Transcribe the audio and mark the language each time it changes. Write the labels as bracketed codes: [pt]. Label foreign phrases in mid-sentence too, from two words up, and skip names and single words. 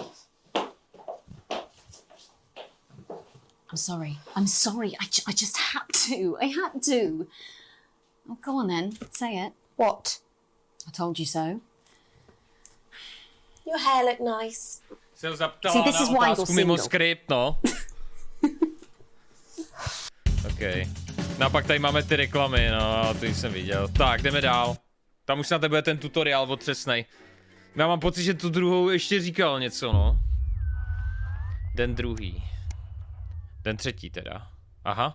[en] I'm sorry. I'm sorry. I just had to. I had to. Oh, go on then. Say it. What? I told you so. Your hair looked nice. [cs] Jsem zaptala [en] See, this [cs] na [en] is why [cs] otázku [en] you're [cs] mimo [en] single. [cs] skript, no. OK. No a pak tady máme ty reklamy, no, to jsem viděl. Tak, jdeme dál. Tam už na tebe bude ten tutoriál otřesnej. Já mám pocit, že tu druhou ještě říkal něco, no. Den druhý. Den třetí teda. Aha.